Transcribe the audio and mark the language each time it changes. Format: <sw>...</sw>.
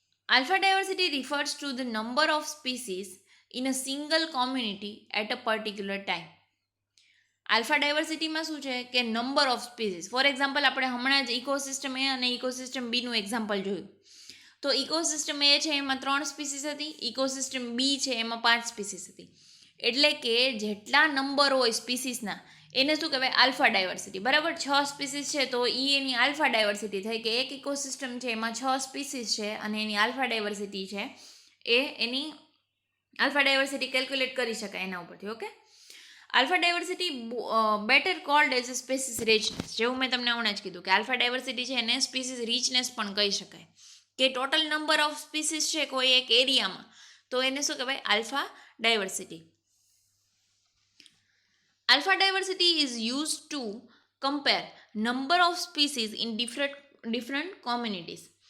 <en>Alpha diversity refers to the number of species in a single community at a particular time.</en> <gu>Alpha ડાયવર્સિટીમાં શું છે કે number of species. For example આપણે હમણાં જ ecosystem એ અને ecosystem બીનું example જોયું. તો ઇકોસિસ્ટમ એ છે એમાં 3 સ્પીસીસ હતી, ઇકોસિસ્ટમ બી છે એમાં 5 સ્પીસીસ હતી. એટલે કે જેટલા નંબર હોય સ્પીસીસના એને શું કહેવાય? Alpha diversity. બરાબર, 6 સ્પીસીસ છે તો એની આલ્ફા ડાયવર્સિટી થઈ કે એક ઇકોસિસ્ટમ છે એમાં 6 સ્પીસીસ છે અને એની આલ્ફા ડાયવર્સિટી છે એ એની આલ્ફા ડાયવર્સિટી કેલ્ક્યુલેટ કરી શકાય એના ઉપરથી.</gu> <en>Okay, alpha diversity better called as a species richness.</en> <gu>જેવું મેં તમને હમણાં જ કીધું કે આલ્ફા ડાયવર્સિટી છે એને સ્પીસીસ રિચનેસ પણ કહી શકાય, કે ટોટલ નંબર ઓફ સ્પીસીસ છે કોઈ એક એરિયામાં તો એને શું કહેવાય? Alpha diversity.</gu> <en>Alpha diversity is used to compare number of species in different communities.</en>